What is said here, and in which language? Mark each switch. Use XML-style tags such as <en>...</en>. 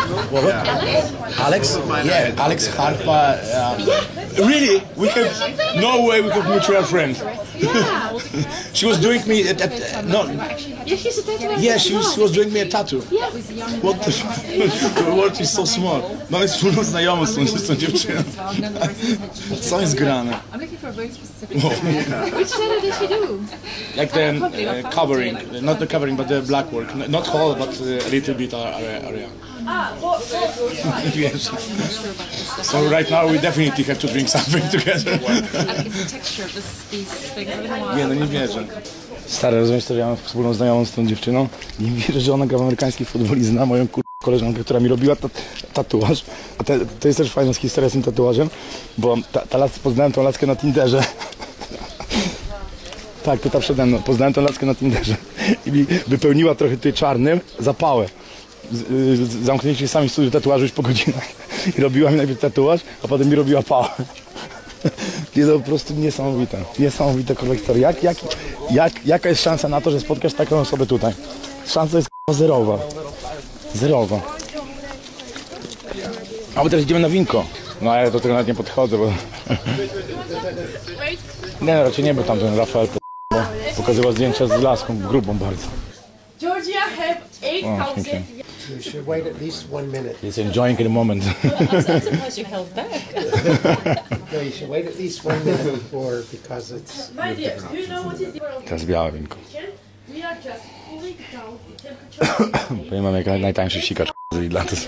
<en>What? Alex? Yeah, Alex Harpa. Really? We have no way we have mutual friends. Yeah. She was doing me no. Yeah, she's a tattoo. Yeah, she was doing me a tattoo. Yeah. What the the world is so small.</en> <pl>Mamy wspólną znajomą z tą dziewczyną. Co jest grane?</pl> <en>I'm looking for a very specific Which tattoo did she do? Like the covering, not the covering, but the black work. Not whole, but a little bit area. Yes. So right now we definitely have to drink something together. And it's the texture of these things.</en> <pl>Nie, no nie wierzę. Stary, rozumiesz, to ja mam wspólną znajomą z tą dziewczyną. Nie wierzę, że ona gra w amerykański futbol i zna moją koleżankę, która mi robiła tatuaż. A to jest też fajna historia z tym tatuażem, bo poznałem tą laskę na Tinderze. Tak, to ta przede mną. Poznałem tę laskę na Tinderze i mi wypełniła trochę tutaj czarnym zapałę. Zamknięci się sami w studiu tatuażu już po godzinach. I robiła mi najpierw tatuaż, a potem mi robiła pałę. Jest to po prostu niesamowite. Niesamowite kolektory. Jaka jest szansa na to, że spotkasz taką osobę tutaj? Szansa jest zerowa. Zerowa. A my teraz idziemy na winko. No ale do tego nawet nie podchodzę, bo... Nie, raczej nie był tam ten Rafael, bo pokazywał zdjęcia z laską grubą bardzo.</pl> <en>Georgia have 8,000. You should wait at least 1 minute. He's enjoying the moment. I'm surprised you held back. No, you should wait at least 1 minute before, because it's... My dear, do you know what is the world?</en> <pl>Teraz białe winko.</pl> <en>We are just cooling down the temperature.</en> <pl>Powiem wam, jak najtańszy sikacz z Lidla.</pl>